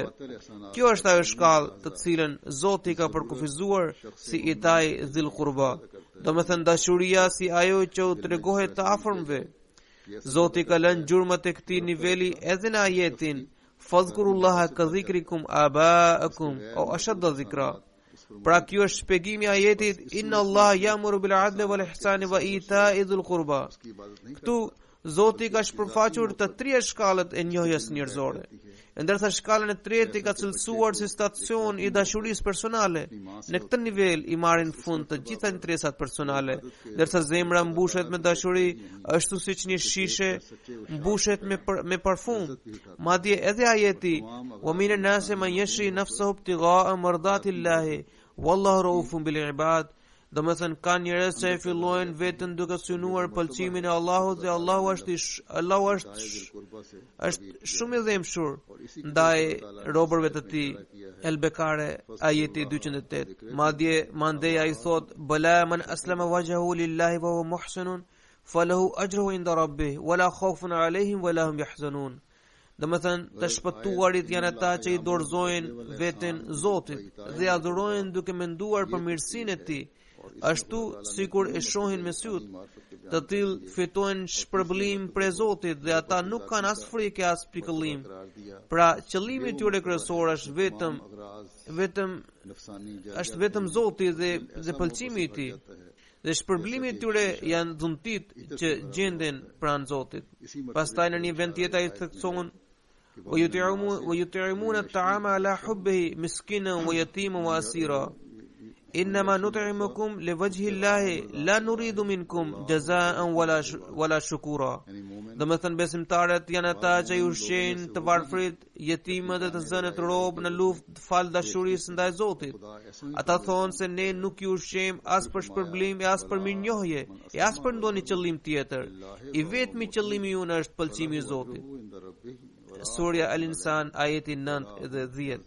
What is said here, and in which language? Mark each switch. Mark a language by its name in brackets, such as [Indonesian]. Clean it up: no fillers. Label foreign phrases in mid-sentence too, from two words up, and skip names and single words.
[Albanian] Kjo është ajo shkallë të cilën Zoti ka përkufizuar si [Arabic] إيتاء ذي القربى, [Albanian] domethënë dashuria si ajo që u tregohet të afërmve. Zoti ka lënë gjurmët e këtij niveli edhe në ajetin [Arabic] فاذكروا الله كذكركم آباءكم أو أشد ذكرا. [Albanian] Pra kjo është shpjegimi I ajetit [Arabic] إن الله يأمر بالعدل والإحسان وإيتاء ذي القربى. [Albanian] Këtu Zoti ka shpërfaqur të trija shkallët e njohjes njerëzore, ndërsa shkallën e tretë I ka cilësuar si stacion I dashurisë personale. Në këtë nivel I marrin fund të gjitha interesat personale, ndërsa zemra mbushet me dashuri, ashtu siç një shishe mbushet me parfum. Madje edhe ajeti [Arabic] ومن الناس من يشري نفسه ابتغاء مرضات الله والله رؤوف بالعباد. [Albanian] Domethënë ka njerëz që e fillojnë vetën duke synuar pëlqimin e Allahut dhe Allahu është shumë I dhëmshur ndaj robërve të tij. El-Bekare ajeti 208. Madje mandeja I thot [Arabic] بلى من أسلم وجهه لله وهو محسن فله أجره عند ربه ولا خوف عليهم ولا هم يحزنون. [Albanian] Domethënë të shpëtuarit janë ata që I dorëzojnë veten Zotit dhe adhurojnë duke menduar për mirësinë e tij, ashtu sikur e shohin me syt. Të tillë fitojnë shpërblim prej Zotit dhe ata nuk kanë as frikë as pikëllim. Pra qëllimi I tyre kryesor është vetëm Zoti dhe pëlqimi I tij. Dhe shpërblimi I tyre janë dhuntit që gjenden pranë Zotit. Pastaj në një vend tjetër I thekson [Arabic] ويطعمون الطعام على حبه مسكينا ويتيما وأسيرا إنما نطعمكم لوجه الله لا نريد منكم جزاء ولا شكورا. [Albanian] Domethënë besimtarët janë ata që I ushqejnë të varfrit, jetimët dhe të zënët robë në luftë fal dashurisë ndaj Zotit. Ata thonë se ne nuk I ushqejmë as për shpërblim e as për mirënjohje e as për ndonjë qëllim tjetër. I vetmi qëllimi junë është pëlqimi I Zotit. Surja Al-Insan ajeti 9 dhe 10.